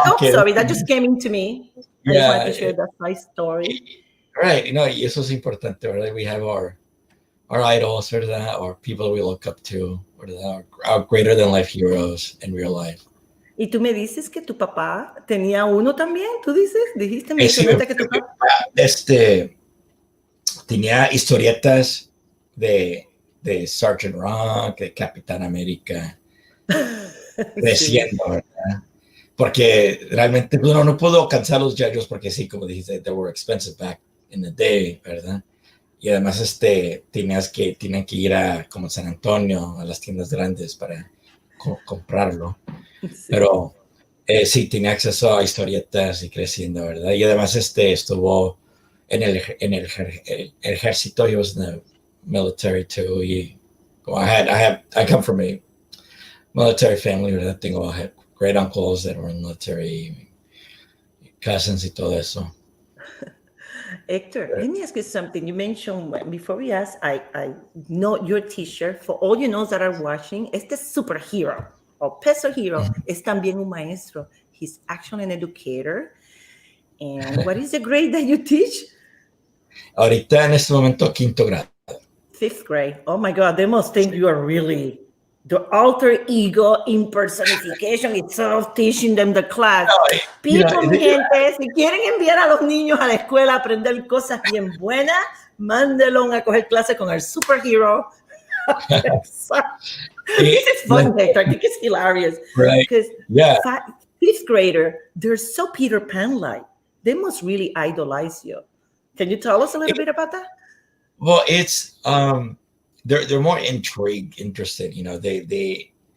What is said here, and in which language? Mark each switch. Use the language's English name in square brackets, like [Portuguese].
[English] Sorry, that just came into me. I just wanted to share that my story. [Spanish] Right, y eso es importante, ¿verdad? [English] We have our idols, [Spanish] ¿verdad? [English] Or people we look up to, ¿verdad? Our greater than life heroes in real life. [Spanish] Y tú me dices que tu papá tenía uno también, dijiste, que tu papá tenía historietas de Sergeant Rock, de Capitán América, creciendo, ¿verdad? Porque realmente uno no pudo alcanzar los G.I. Joes porque sí, como dijiste, [English] they were expensive back in the day, [Spanish] ¿verdad? Y además tienen que ir a como San Antonio, a las tiendas grandes para comprarlo. Pero sí, tenía acceso a historietas y creciendo, ¿verdad? Y además estuvo en el ejército. [English] He was in the military too. I come from a military family, ¿verdad? I had great uncles that were in the military, cousins [Spanish] y todo eso. [English] Hector, let me ask you something. You mentioned, before we ask, I know your teacher, for all you know that are watching, este superhero, o Peso Hero, [Spanish] es también un maestro. [English] He's actually an educator. And what is the grade that you teach? [Spanish] Ahorita en este momento, 5º grado. [English] 5th grade. Oh my God, they must think you are really the alter ego impersonification itself, teaching them the class. [Spanish] People, mi gente, si quieren enviar a los niños a la escuela a aprender cosas bien buenas, mándenlo a coger clases con el superhero. [English] This is fun, Hector. I think it's hilarious. Right. Because 5th grader, they're so Peter Pan-like. They must really idolize you. Can you tell us a little bit about that? Well, it's they're more interested.